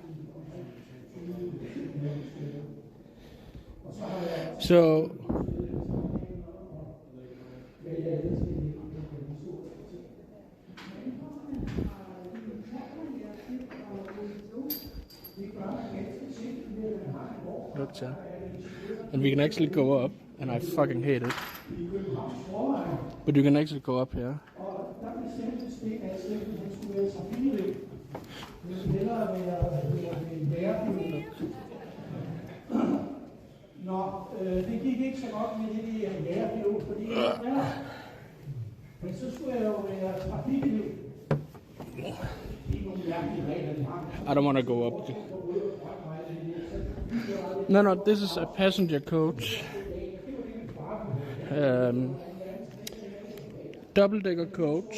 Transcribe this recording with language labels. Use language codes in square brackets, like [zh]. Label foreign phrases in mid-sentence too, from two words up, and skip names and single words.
[en] So and we can actually go up, and I fucking hate it. But you can actually go up here. [da] Det gik ikke så godt med det der lærerpilot, fordi men så skulle jeg jo være trafikelev. [en] I don't want to go up. No, this is a passenger coach. Double-decker coach.